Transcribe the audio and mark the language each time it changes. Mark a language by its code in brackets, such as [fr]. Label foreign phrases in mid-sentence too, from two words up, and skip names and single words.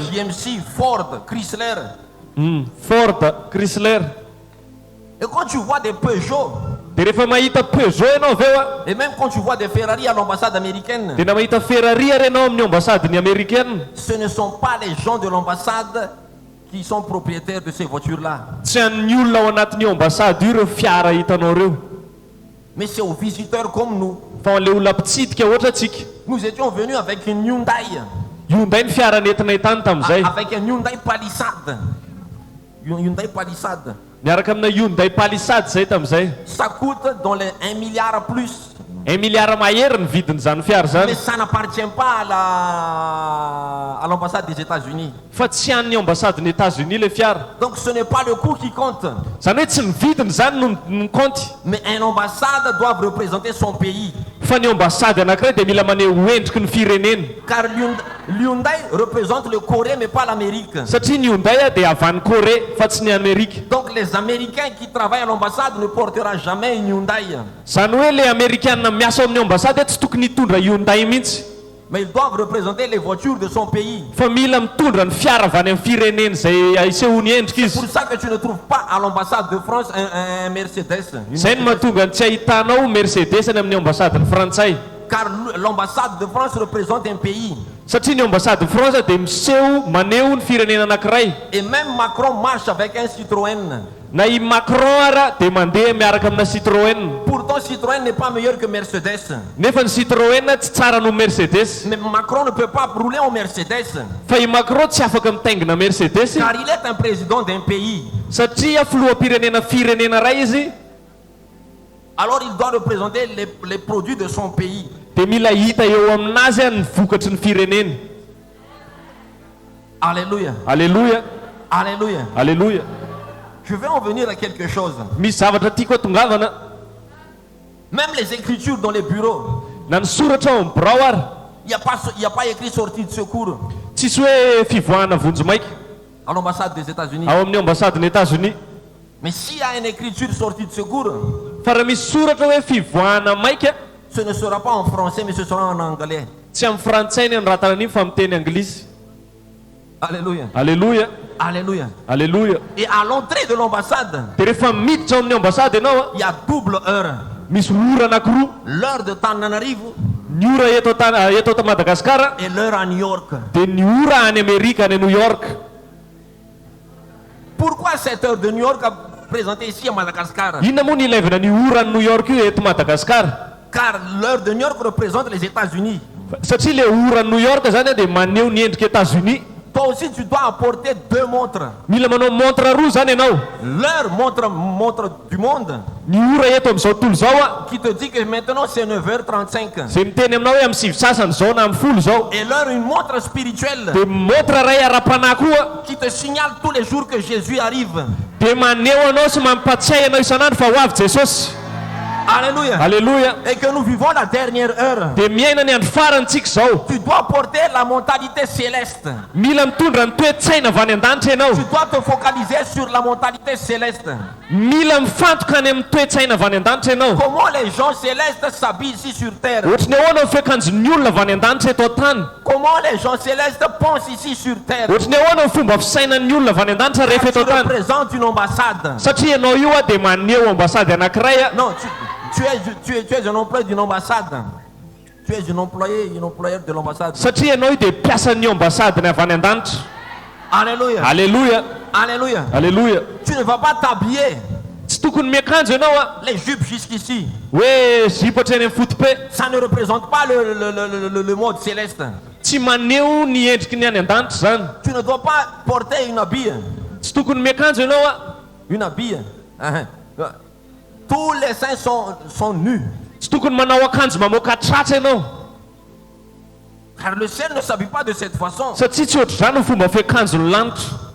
[fr] GMC, Ford, Chrysler. Ford, Chrysler. Et quand tu vois des Peugeot, [mg] Dia rehefa mahita Peugeot ianao avy eo [fr] et même quand tu vois des Ferrari à l'ambassade américaine, [mg] dia na mahita Ferrari ary ianao amin'ny ambasadiny Amerikanina, [fr] ce ne sont pas les gens de l'ambassade qui sont propriétaires de ces voitures-là. [mg] tsy an'ny olona ao anatin'ny ambasady io ireo fiara hitanao reo, [fr] Mais c'est aux visiteurs comme nous. [mg] fa an'ilay olona mpitsidika ohatra atsika. [fr] Nous étions venus avec une Hyundai, [mg] Hyundai ny fiara nentinay tany tamin'izay, [fr] avec un Hyundai Palisade. Une Hyundai Palisade. [mg] miaraka amina Hyundai Palisade zay tamin'izay. [fr] Ça coûte dans les 1 milliard plus. [mg] 1 milliard mahery ny vidin'izany fiara [fr] Mais [mg] zany, [fr] ça n'appartient pas à l'ambassade des États-Unis. [mg] fa tsy an'ny ambasadiny États-Unis le fiara. [fr] Donc ce n'est pas le coût qui compte. [mg] Zany hoe tsy ny vidiny zany no mikonty, [fr] Mais une ambassade doit représenter son pays. [mg] fa ny ambasady anankiray dia mila maneho endriky ny firenena. [fr] Car l'Hyundai représente le Corée mais pas l'Amérique. [mg] Satria ny Hyundai dia avy any Corée fa tsy ny Amerika. [fr] Donc les Américains qui travaillent à l'ambassade ne porteront jamais une Hyundai. [mg] Zany hoe le Amerikanina miasa ao amin'ny ambasady tsy tokony hitondra Hyundai mihitsy, [fr] Mais ils doivent représenter les voitures de son pays. [mg] fa mila mitondra ny fiara avy any amin'ny firenena zay isehony endrika [fr] C'est [mg] izy. [fr] pour ça que tu ne trouves pas à l'ambassade de France un Mercedes. [mg] Zay no mahatonga ny tsy ahitanao Mercedes any amin'ny ambasadiny Frantsay, [fr] Car l'ambassade de France représente un pays. [mg] satria ny ambasady Frantsa dia miseho maneho ny firenena anankiray. [fr] Et même Macron marche avec un Citroën. [mg] Na i Macron ara dia mandeha miaraka amina Citroën. [fr] Pourtant, Citroën n'est pas meilleur que Mercedes. [mg] Nefa ny Citroën tsy tsara no Mercedes, [fr] Mais Macron ne peut pas rouler en Mercedes. [mg] fa i Macron tsy afaka mitaingina Mercedes [fr] Car il est un président d'un pays. [mg] satria filoham-pirenena ray izy. [fr] alors il doit représenter les produits de son pays. [mg] dia mila hita eo aminazy a ny vokatry ny fireneny. [fr] Alléluia. [mg] Alleluia, [fr] Alléluia. [mg] alleluia. [fr] Je vais en venir à quelque chose. [mg] Misy zavatra tiako atongavana. [fr] Même les écritures dans les bureaux, [mg] Na ny soratra ao amin'ny birao ary [fr] il n'y a pas écrit sortie de secours [mg] tsisy hoe fivoahana vonjo maika [fr] à l'ambassade des États-Unis. [mg] ao amin'ny ambasadiny États-Unis. [fr] Mais s'il y a une écriture sortie de secours, [mg] Fa raha misy soratra hoe fivoahana maika, [fr] ce ne sera pas en français, mais ce sera en anglais. [mg] tsy amin'ny frantsay ny rahatana an'iny fa miteny anglisy. [fr] Alléluia. [mg] Alleluia, [fr] Alléluia. [mg] alleluia. [fr] Et à l'entrée de l'ambassade, [mg] Dia rehefa miditra ao amin'ny ambasady ianao a, [fr] il y a double heure. [mg] misy ora anankiroa, [fr] L'heure de Tananarivo [mg] ny ora eto ta Madagasikara [fr] et l'heure à New York. [mg] dia ny ora any Amerika any New York. [fr] Pourquoi cette heure de New York a présenté ici à Madagascar? [mg] Inona moa ny ilaivana ny ora ny New York io eto Madagasikara? [fr] Car l'heure de New York représente les États-Unis. [mg] Satria le ora ny New York zany a dia maneho ny endrika États-Unis. [fr] Toi aussi, tu dois apporter deux montres. [mg] Mila manao montre roa zany ianao. [fr] L'heure montre du monde [mg] Ny ora eto amin'izao tontolo zao a, [fr] qui te dit que maintenant c'est 9h35. [mg] izay miteny aminao hoe amin'ny sivy sasany zao na amin'ny folo zao. [fr] Et l'heure, une montre spirituelle [mg] Dia montre ray ara-panahy koa [fr] qui te signale tous les jours que Jésus arrive. [mg] dia maneho anao sy mampatsiahy anao isan'andro fa ho avy Jesosy. [fr] Alléluia. [mg] Alleluia. [fr] Et que nous vivons la dernière heure. [mg] Dia miaina ny andro farantsika zao. [fr] Tu dois porter la mentalité céleste. [mg] Mila mitondra ny toe-tsaina avy any an-danitra ianao. [fr] Tu dois te focaliser sur la mentalité céleste. [mg] Mila mifantoka any amin'ny toe-tsaina avy any an-danitra ianao. [fr] Comment les gens célestes s'habillent ici sur terre. [mg] Ohatrany ahoana ny fiakanjon'ny olona avy any an-danitra eto an-tany. [fr] Comment les gens célestes pensent ici sur terre. [mg] Ohatrany ahoana ny fomba fisainan'ny olona avy any an-danitra rehefa [fr] Tu [mg] eto an-tany. [fr] représentes une ambassade. [mg] Satria ianao io a dia maneho ambasady anankiray a. [fr] Non, tu es un employé d'une ambassade. Tu es un employé de l'ambassade. [mg] Satria ianao io dia mpiasan'ny ambasadiny avy any an-danitra. [fr] Alléluia. [mg] Alleluia, [fr] Alléluia. [mg] alleluia. [fr] Tu ne vas pas t'habiller [mg] Tsy tokony miakanjo ianao a [fr] les jupes jusqu'ici. [mg] hoe zipo hatreny amin'ny fotope. [fr] Ça ne représente pas le monde céleste. [mg] Tsy maneho ny endriky ny any an-danitra zany. [fr] Tu ne dois pas porter une habille. [mg] Tsy tokony miakanjo ianao a [fr] Une habille. Tous les saints sont nus. [mg] tsy tokony manao akanjo mamoaka tratra ianao. [fr] Car le ciel ne s'habille pas de cette façon. [mg] Satria tsy ohatry zany ny fomba fiakanjon'ny lanitra.